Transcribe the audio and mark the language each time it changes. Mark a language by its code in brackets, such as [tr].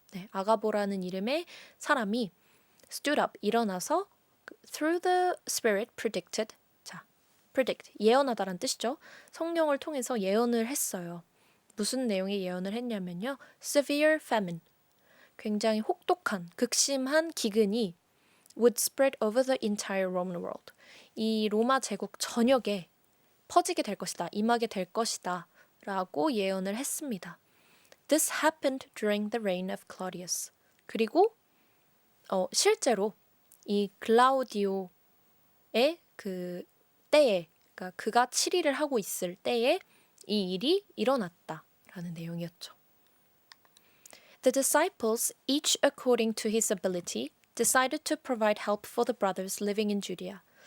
[ko] 아가보라는 이름의 사람이 [en] stood up, [ko] 일어나서 [en] through the Spirit predicted, [ko] predict, 예언하다란 뜻이죠. 성령을 통해서 예언을 했어요. 무슨 내용의 예언을 했냐면요, [en] severe famine, [ko] 굉장히 혹독한, 극심한 기근이 [en] would spread over the entire Roman world, [ko] 이 로마 제국 전역에 퍼지게 될 것이다, 임하게 될 것이다 라고 예언을 했습니다. [en] This happened during the reign of Claudius. [ko] 그리고 실제로 이 글라우디오의 그 때에, 그러니까 그가 치리를 하고 있을 때에 이 일이 일어났다라는 내용이었죠. [en] The disciples, each according to his ability, decided to provide help for the brothers living in Judea.